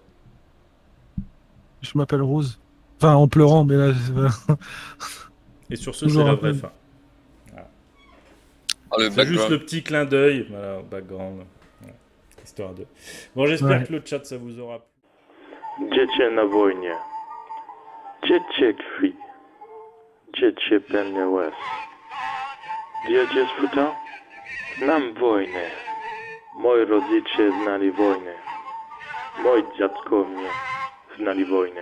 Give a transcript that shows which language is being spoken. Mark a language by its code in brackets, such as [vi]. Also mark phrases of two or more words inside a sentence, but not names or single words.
[fr] Je m'appelle Rose. Enfin, en pleurant, mais là. Et sur ce, Toujours c'est la un vraie peu. fin. Oh, le C'est juste background. le petit clin d'œil, voilà, au background. Voilà. Histoire de. Bon, j'espère Ouais. que le chat, ça vous aura plu. [pl] Dziecię na wojnie, dziecię krwi, dziecię pełne łez. Wiecie sfuta? Znam wojnę. Moi rodzice znali wojnę. Moi dziadkowie znali wojnę.